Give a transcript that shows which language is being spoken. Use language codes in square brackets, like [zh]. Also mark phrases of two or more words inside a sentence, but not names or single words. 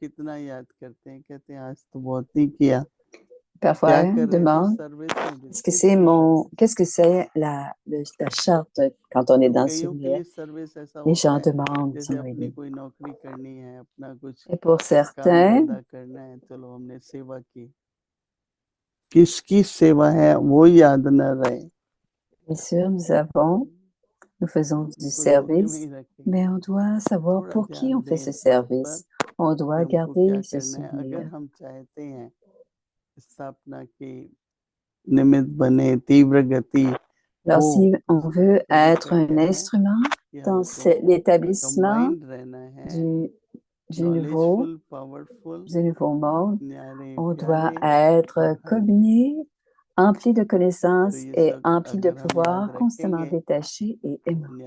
[fr] Parfois on demande, qu'est-ce que c'est la charte quand on est dans le souvenir? Les gens demandent, et pour certains, [hi] किसकी सेवा है वो याद न रहे। [fr] Bien sûr, nous faisons du service, mais on doit savoir pour qui on fait ce service. On doit garder ce souvenir. [hi] अगर हम चाहते हैं स्थापना की निमित्त बने तीव्र गति, [fr] alors si on veut être un instrument dans l'établissement du nouveau monde, on doit être combiné, empli de connaissances et empli de pouvoir, constamment détaché et aimant.